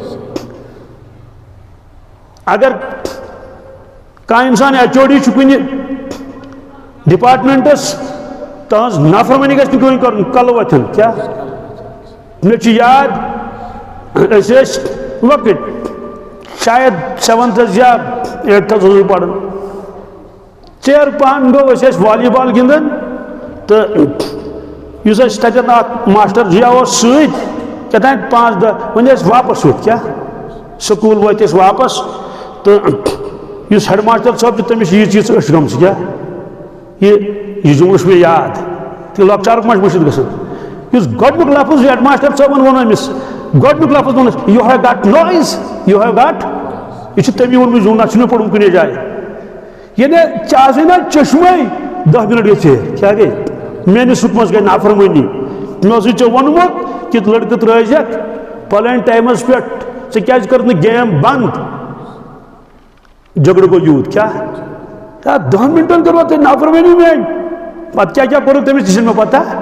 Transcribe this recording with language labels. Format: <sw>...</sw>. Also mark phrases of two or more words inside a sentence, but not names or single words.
<ks>اگر کانٛہہ اِنسان HOD چھُ کُنہِ ڈپارٹمنٹس تہنٛز نافرمانی گژھِ نہٕ کٕہٕنۍ کرُن کلہٕ وتھن کیٛاہ مےٚ چھُ یاد أسۍ ٲسۍ لۄکٕٹۍ شاید 7th یا 8th اوسُس پران ژیر پہن گوٚو أسۍ ٲسۍ والی بال گِنٛدان تہٕ یُس اَسہِ تَتٮ۪ن اکھ ماسٹر جِیا اوس سۭتۍ کیٛاتھانۍ 5-10 وۄنۍ ٲسۍ واپس وٲتۍ کیٛاہ سکوٗل وٲتۍ أسۍ واپس تہٕ یُس ہیڈ ماسٹر صٲب چھُ تٔمِس چھِ ییٖژ أچھ گٔمژٕ کیٛاہ یہِ جملہٕ چھُ مےٚ یاد تہٕ لۄکچارُک ما چھُ مٔشِتھ گژھان یُس گۄڈنیُک لفظ ہیڈ ماسٹر صٲبن ووٚن أمِس گۄڈنیُک لفظ ووٚنُس</ks> <en>you have got noise you have got</en> <ks>یہ تمی وونمُت زون نہ چھُ مےٚ پوٚرمُت کُنہِ جایہِ یعنی ژےٚ آسے نا چشمے 10 منٹ گٔے ژیر کیٛاہ گٔے میٲنِس حُکمس گٔے نافرمٲنی مےٚ اوسُے ژےٚ ووٚنمُت کہِ لڑکہٕ ترٲیزٮ۪کھ پلٲنۍ ٹایمس پٮ۪ٹھ ژےٚ کیٛازِ کٔرٕتھ نہٕ گیم بنٛد جگڑٕ گوٚو یوٗت کیٛاہ 10 منٹن کٔروا تۄہہِ نافرمٲنی میٲنۍ پتہٕ کیٛاہ کیٛاہ کوٚرُکھ تٔمِس تہِ چھِنہٕ مےٚ پتہ</ks>